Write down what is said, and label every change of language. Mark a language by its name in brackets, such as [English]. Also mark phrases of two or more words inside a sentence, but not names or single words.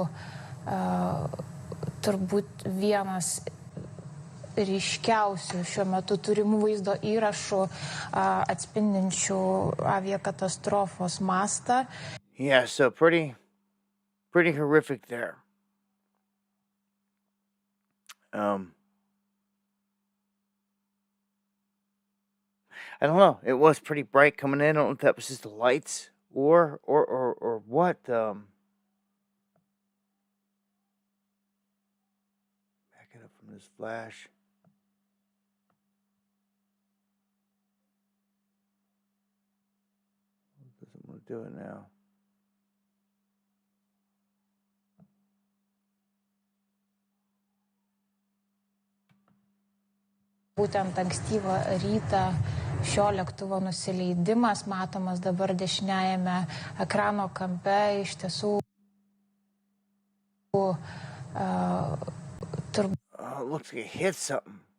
[Lithuanian] turbūt vienas ryškiausių šiuo metu turimų vaizdo įrašų atspindinčių aviakatastrofos mastą. [English] Yeah, so pretty horrific there. I don't know. It was pretty bright coming in. I don't know if that was just the lights or what. Back it up from this flash. Doesn't want to do it now. [Lithuanian] Būtent ankstyvą rytą šio lėktuvo nusileidimas matomas dabar dešiniajame ekrano kampe, iš tiesų [English] looks like it hit something.